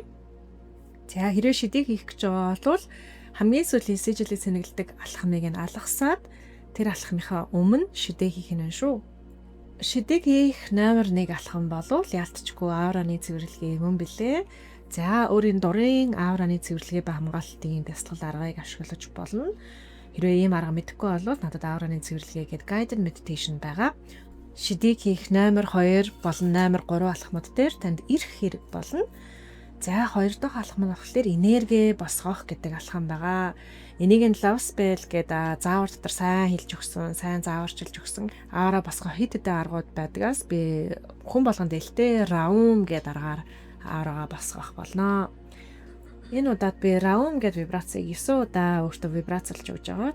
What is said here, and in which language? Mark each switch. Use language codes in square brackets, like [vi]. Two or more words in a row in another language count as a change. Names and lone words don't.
[mn] За хэрвээ шидийг хийх гэж байгаа бол хамгийн сүүлийн сижилийг цэнэглэдэг алхмыг нь алгасаад тэр алхмынхаа өмнө шидээ хийх нь шүү. Шидийг хийх номер 1 алхам болвол яалтчгүй аураны цэвэрлэгээ юм билээ. За өөрийн дурын аураны цэвэрлэгээ ба хамгаалтын дасгал аргыг ашиглаж болно. Хэрвээ ийм арга мэдэхгүй бол надад аураны цэвэрлэгээ гэдэг [en] guided meditation [mn] байгаа. Шидийг хийх номер 2 болон номер 3 алхмууд дээр танд ирэх хэрэг болно. За 2 дахь алхам нь болохоор энерги босгох гэдэг алхам байгаа. Энийг нь [en] love spell [mn] гэдэг заавар дотор сайн хэлж өгсөн, сайн зааварчилж өгсөн аураа босгох хэд хэдэн аргууд байдгаас би хүн болгонд ээлтэй raum гэдэг аргаар аураагаа босгох болно. Энэ удаад би raum гэдэг вибрацийг 9 удаа өөртөө вибрацлж өгж байгаа.